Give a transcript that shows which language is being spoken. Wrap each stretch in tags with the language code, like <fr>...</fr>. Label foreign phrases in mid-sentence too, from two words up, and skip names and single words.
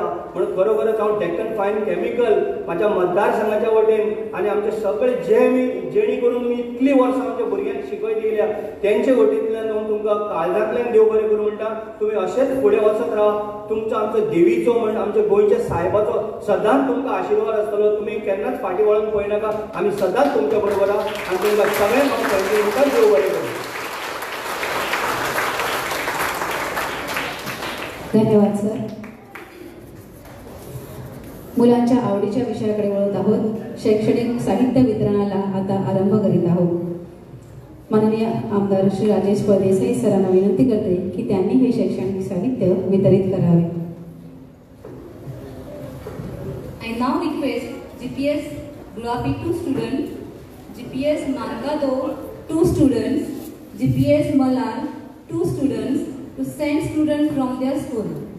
<kok>म्हणून खरोखरच हांव डेक्कन फायन केमिकल म्हाज्या मतदारसंघाच्या वटेन आनी आमचे सगळे जेणी करून तुमी इतलीं वर्सां आमच्या भुरग्यांक शिकयत येयल्या तेंचे वटेंतल्यान हांव तुमकां काळजांतल्यान देव बरें करूं म्हणटा. तुमी अशेंच फुडें वचत रावा. तुमचो आमचो देवीचो म्हण आमच्या गोंयच्या साहेबाचो सदांच तुमकां आशिर्वाद आसतलो. तुमी केन्नाच फाटीं वळून पळयनाका. आमी सदांच तुमच्या बरोबर आहा आनी तुमकां सगळ्यांक हांव थँक्यू म्हणटा. देव बरें करूं. धन्यवाद सर.</kok> <mr>मुलांच्या आवडीच्या विषयाकडे वळत आहोत. शैक्षणिक साहित्य वितरणाला आता आरंभ करीत आहोत. माननीय आमदार श्री राजेश परदेसाई सरांना विनंती करते की त्यांनी हे शैक्षणिक साहित्य वितरित करावे.</mr> <en>I now request GPS Gulabi 2 students, GPS Mangado 2 students, GPS Malar 2 students to send students from their school.</en>